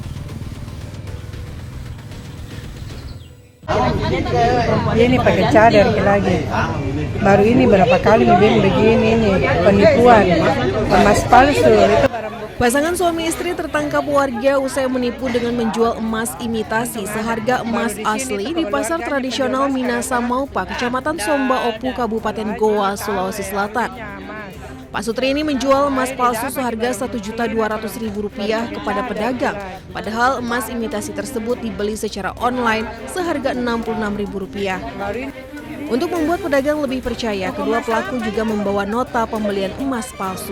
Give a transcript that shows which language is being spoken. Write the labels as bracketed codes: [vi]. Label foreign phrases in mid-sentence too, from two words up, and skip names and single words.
[id] Dia ini pakai cadar lagi. Baru ini berapa kali bikin begini nih, penipuan, emas palsu. Itu barang bukti. Pasangan suami istri tertangkap warga usai menipu dengan menjual emas imitasi seharga emas asli di pasar tradisional Minasa Maupa, Kecamatan Somba Opu, Kabupaten Goa, Sulawesi Selatan. Pak Sutri ini menjual emas palsu seharga Rp1.200.000 kepada pedagang, padahal emas imitasi tersebut dibeli secara online seharga Rp66.000. Untuk membuat pedagang lebih percaya, kedua pelaku juga membawa nota pembelian emas palsu.